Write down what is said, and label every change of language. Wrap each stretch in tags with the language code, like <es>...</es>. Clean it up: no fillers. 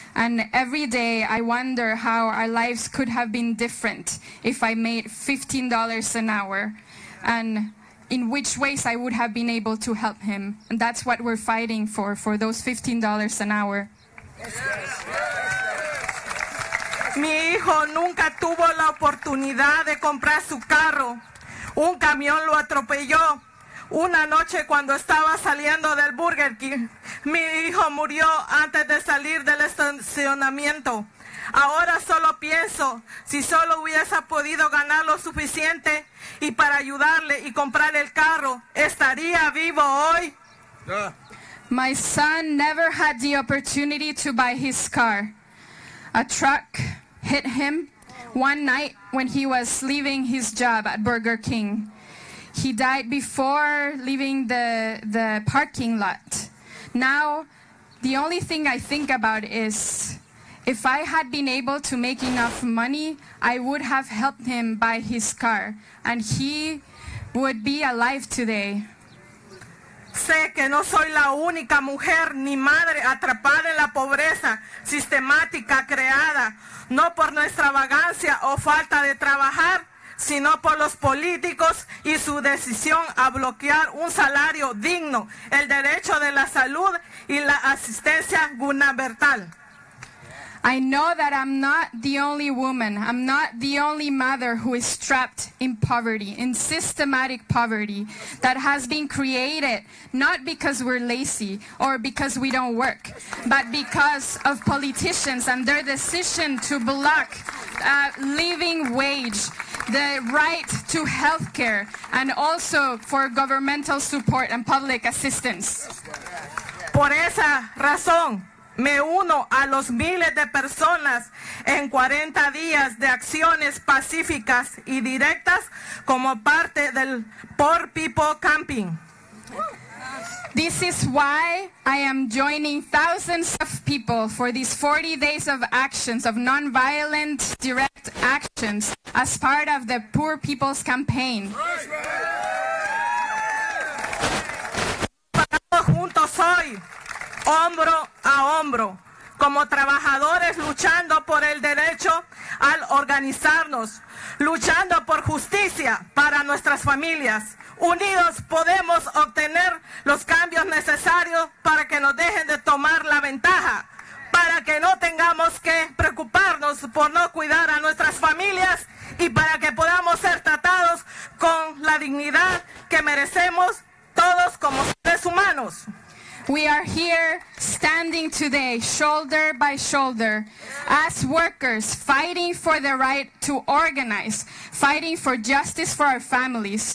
<en>And every day I wonder how our lives could have been different if I made $15 an hour, and in which ways I would have been able to help him. And that's what we're fighting for those $15 an hour.</en> <es>Mi hijo nunca tuvo la oportunidad de comprar su carro. Un camión lo atropelló. Una noche cuando estaba saliendo del Burger King, mi hijo murió antes de salir del estacionamiento. Ahora solo pienso, si solo hubiese podido ganar lo suficiente y para ayudarle y comprar el carro, ¿estaría vivo hoy?</es> <en>My son never had the opportunity to buy his car. A truck hit him one night when he was leaving his job at Burger King. He died before leaving the parking lot. Now, the only thing I think about is, if I had been able to make enough money, I would have helped him buy his car, and he would be alive today.</en> <es>Sé que no soy la única mujer ni madre atrapada en la pobreza sistemática creada, no por nuestra vagancia o falta de trabajar, sino por los políticos y su decisión a bloquear un salario digno, el derecho de la salud y la asistencia gubernamental.</es> <en>I know that I'm not the only woman, I'm not the only mother who is trapped in poverty, in systematic poverty that has been created not because we're lazy or because we don't work, but because of politicians and their decision to block living wage, the right to health care, and also for governmental support and public assistance.</en> <es>Por esa razón, me uno a los miles de personas en 40 días de acciones pacíficas y directas como parte del Poor People Camping.</es> <en>This is why I am joining thousands of people for these 40 days of actions, of nonviolent direct actions, as part of the Poor People's Campaign.</en> <es>Paramos juntos hoy, hombro a hombro, como trabajadores luchando por el derecho al organizarnos, luchando por justicia para nuestras familias. Unidos podemos obtener los cambios necesarios para que nos dejen de tomar la ventaja, para que no tengamos que preocuparnos por no cuidar a nuestras familias y para que podamos ser tratados con la dignidad que merecemos todos como seres humanos.</es> <en>We are here standing today, shoulder by shoulder, as workers, fighting for the right to organize, fighting for justice for our families.</en>